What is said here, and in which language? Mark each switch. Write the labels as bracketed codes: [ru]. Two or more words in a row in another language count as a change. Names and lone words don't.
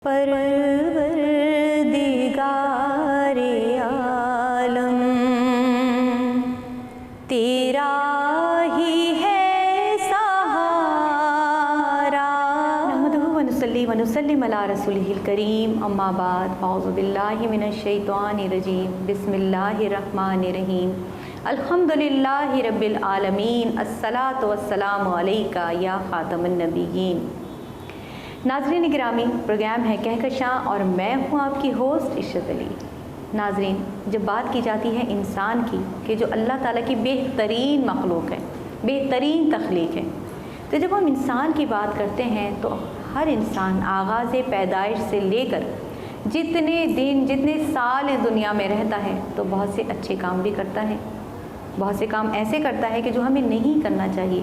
[ur] پروردگار عالم تیرا ہی ہے سہارا. [ar] نحمده ونصلي ونسلم على رسوله الكريم، أما بعد، أعوذ بالله من الشيطان الرجيم، بسم الله الرحمن الرحيم، الحمد لله رب العالمين، الصلاة والسلام عليك يا خاتم النبيين. [ur] ناظرین گرامی، پروگرام ہے کہکشاں اور میں ہوں آپ کی ہوسٹ عشرت علی. ناظرین، جب بات کی جاتی ہے انسان کی کہ جو اللہ تعالیٰ کی بہترین مخلوق ہے، بہترین تخلیق ہے، تو جب ہم انسان کی بات کرتے ہیں تو ہر انسان آغاز پیدائش سے لے کر جتنے دن جتنے سال اس دنیا میں رہتا ہے تو بہت سے اچھے کام بھی کرتا ہے، بہت سے کام ایسے کرتا ہے کہ جو ہمیں نہیں کرنا چاہیے.